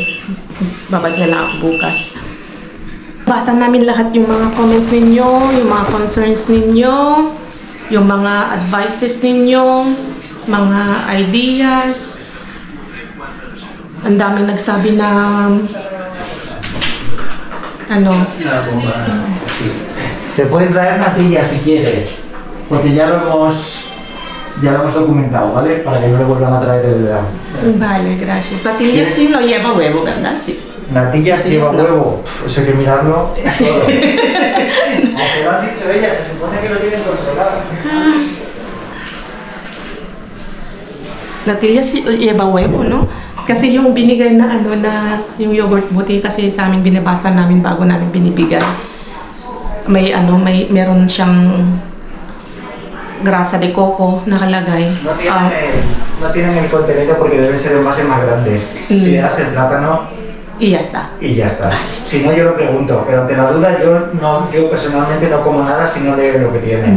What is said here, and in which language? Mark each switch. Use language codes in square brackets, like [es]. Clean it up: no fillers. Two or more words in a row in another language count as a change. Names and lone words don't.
[tl] Babalik na lang ako bukas. Basta namin lahat yung mga comments ninyo, yung mga concerns ninyo. yung mga advices ninyo, mga ideas. Ang daming nagsabi na ano. [es] Te pueden traer natilla si quieres, porque ya lo hemos documentado, ¿vale? Para que no le vuelvan a traer el verano. Vale, gracias. Natilla sí no lleva huevo, ¿verdad? Sí. Natillas lleva no. huevo, eso hay que mirarlo todo. Aunque lo han dicho ellas, se supone que lo tienen controlado. Natilla sí lleva huevo, no? [tl] Kasi yung binigay na ano na yung yogurt buti kasi sa amin binabasa namin bago namin binibigay. May ano, meron siyang [es] grasa de coco [tl] nakalagay. [es] No tienen el contenido porque deben ser envases más grandes. Si le das el plátano Y ya está. y ya está. Si no, yo lo pregunto, pero ante la duda yo personalmente no como nada si no leo lo que tiene.